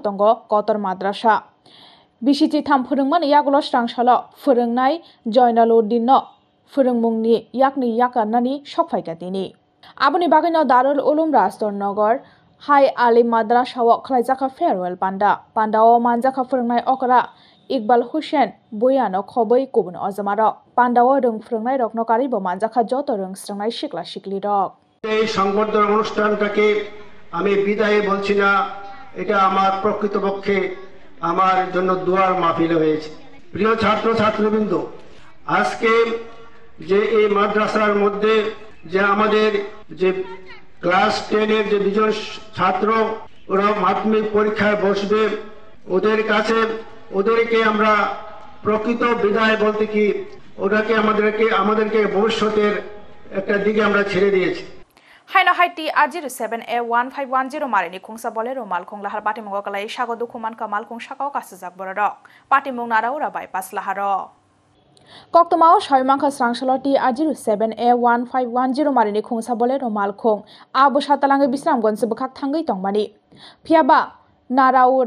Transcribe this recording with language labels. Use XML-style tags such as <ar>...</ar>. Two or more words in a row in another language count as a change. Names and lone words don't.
<trp>तंग कतर माद्रासा बिसिथि थाम फोरोंमान यागुलो स्रांशालो फोरोंनाय जयनालुद्दिन फोरोंमुंनि याकनि याकानानि सकफायगादिनि आबुनि बागैनो दारुल उलुम राजदार नगर हाई आली माद्रासाव खलायजाका फेयरवेल पान्दाव मानजाका फोरोंनाय अकरा इकबाल हुसैन बुयानो खबै गुबुन अजमार पान्दाव रों फोरोंनाय रकनो कारिबो मानजाका जत रोंस्रांनाय शिखला शिखली रक</trp> <bn>এই সংবর্ধনা অনুষ্ঠানটাকে আমি বিদায় বলছি না, এটা আমার প্রকৃতপক্ষে আমার জন্য দুয়ার মাহফিল হয়েছে। প্রিয় ছাত্র ছাত্রবৃন্দ, আজকে যে এই মাদ্রাসার মধ্যে যে আমাদের যে ক্লাস 10 এর যে দুজন ছাত্র ওরা মাধ্যমিক পরীক্ষায় বসবে, ওদেরকে আমরা প্রকৃত বিদায় বলতে কি ওটাকে আমাদেরকে ভবিষ্যতের একটা দিকে আমরা ছেড়ে দিয়েছি।</bn> <trp>हाइना हाइटी R07A1510 मारिनि खुंसा बोलेरो मालखुं लाहार पाटिमुंगो कलाई सागो दुखुमान का मालखुं साकाव कासजाक बररक पाटिमुं नाराउरा बाइपास लाहार कक्तमाव सयमांखा स्रांसालटी R07A1510 मारिनि खुंसा बोलेरो मालखुं आबो सातालांगे बिस्रामगन्ज बखाक थांगै तंमानि फियाबा नाराउरा</trp>